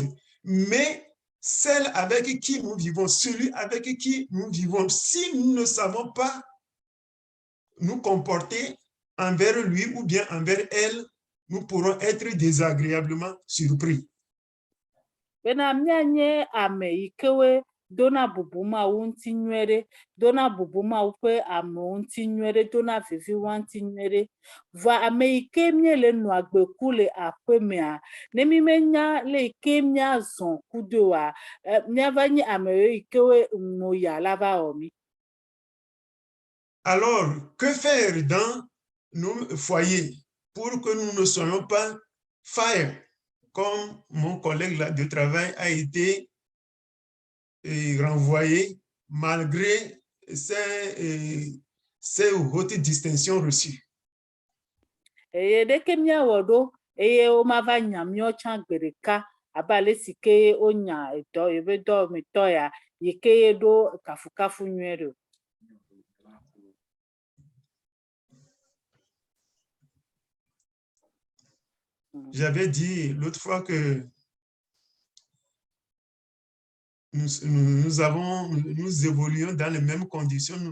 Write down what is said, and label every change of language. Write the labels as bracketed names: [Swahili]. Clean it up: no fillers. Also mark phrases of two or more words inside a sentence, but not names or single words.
[French] Mais celle avec qui nous vivons, celui avec qui nous vivons, si nous ne savons pas nous comporter envers lui ou bien envers elle, nous pourrons être désagréablement surpris. [Ewe] Bena mianye ame yi kewe dona bubu Mawu ŋuti nyuie ɖe, dona bubu Mawu ƒe amewo ŋuti nyuie ɖe, dona viviwo ŋuti nyuie ɖe. Vɔa ame yi ke miele nɔ agbe ku le aƒe mea, ne mi menya le yi ke miazɔ kudoa, miava nye ame yi kewe ŋuya la va wɔ mi. [French] Alors, que faire dans nos foyers pour que nous ne soyons pas fire, comme mon collègue là de travail a été renvoyé malgré ses hautes distinctions reçues. [Ewe] Eye ɖeke miawɔ ɖo, eye womava nya miawo tsã gbe ɖeka abe ale si ke wonya yeƒe dɔwɔmetɔ ya, yi ke ye ɖo kafukafu nyuie ɖe. [French] J'avais dit l'autre fois que nous évoluons dans les mêmes conditions.